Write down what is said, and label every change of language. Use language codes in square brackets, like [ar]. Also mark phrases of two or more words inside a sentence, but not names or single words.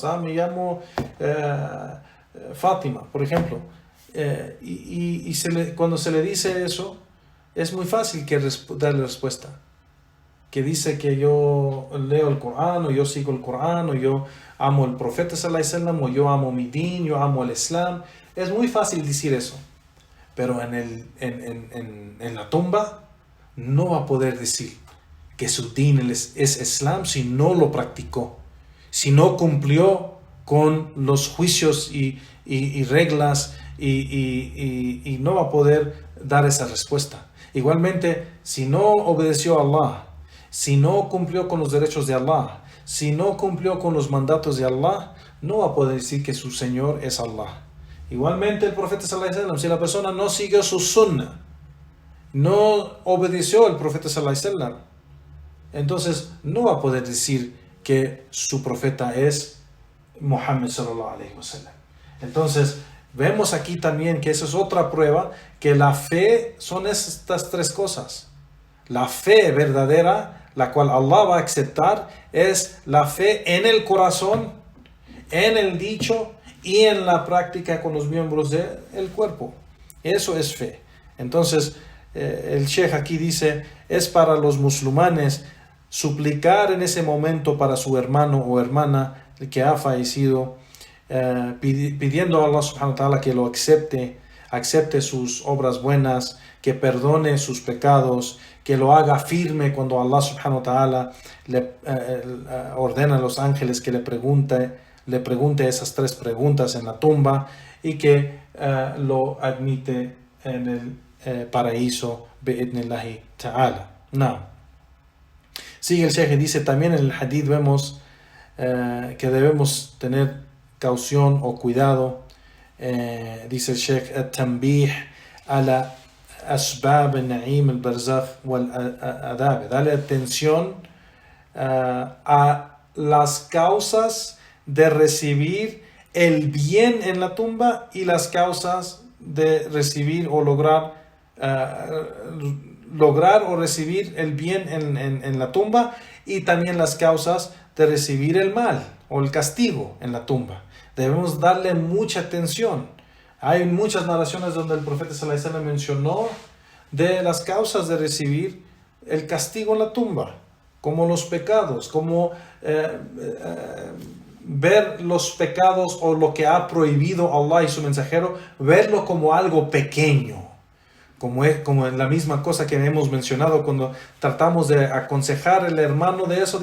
[es] Me llamo Fátima, por ejemplo. Cuando se le dice eso, es muy fácil darle respuesta. Que dice que yo leo el Corán, o yo sigo el Corán, o yo amo el profeta [ar] صلى الله عليه وسلم, [es] o yo amo mi din, yo amo el Islam. Es muy fácil decir eso. Pero en la tumba no va a poder decir que su din es Islam si no lo practicó, si no cumplió con los juicios y reglas y no va a poder dar esa respuesta. Igualmente, si no obedeció a Allah, si no cumplió con los derechos de Allah, si no cumplió con los mandatos de Allah, no va a poder decir que su Señor es Allah. Igualmente el profeta [ar] صلى الله عليه وسلم, [es] si la persona no siguió su sunnah, no obedeció al profeta [ar] صلى الله عليه وسلم, [es] entonces no va a poder decir que su profeta es Muhammad [ar] صلى الله عليه وسلم. [es] Entonces vemos aquí también que esa es otra prueba, que la fe son estas tres cosas. La fe verdadera, la cual Allah va a aceptar, es la fe en el corazón, en el dicho y en la práctica con los miembros del cuerpo. Eso es fe. Entonces el Sheikh aquí dice, es para los musulmanes suplicar en ese momento para su hermano o hermana que ha fallecido, pidiendo a Allah [ar] سبحانه وتعالى [es] que lo acepte sus obras buenas, que perdone sus pecados, que lo haga firme cuando Allah [ar] سبحانه وتعالى [es] le ordena a los ángeles que le pregunte esas tres preguntas en la tumba y que lo admite en el paraíso [ar] بإذن الله تعالى. [es] Sigue el Sheikh y dice, también en el hadith vemos que debemos tener caución o cuidado. Dice el Sheikh, [ar] التنبيه على أسباب النعيم البرزخ والعذاب. [es] Dale atención a las causas de recibir el bien en la tumba y las causas de recibir o lograr lograr o recibir el bien en la tumba, y también las causas de recibir el mal o el castigo en la tumba. Debemos darle mucha atención. Hay muchas narraciones donde el profeta [ar] صلى الله عليه وسلم [es] mencionó de las causas de recibir el castigo en la tumba, como los pecados, como ver los pecados o lo que ha prohibido Allah y su mensajero, verlo como algo pequeño, como en la misma cosa que hemos mencionado cuando tratamos de aconsejar al hermano de eso.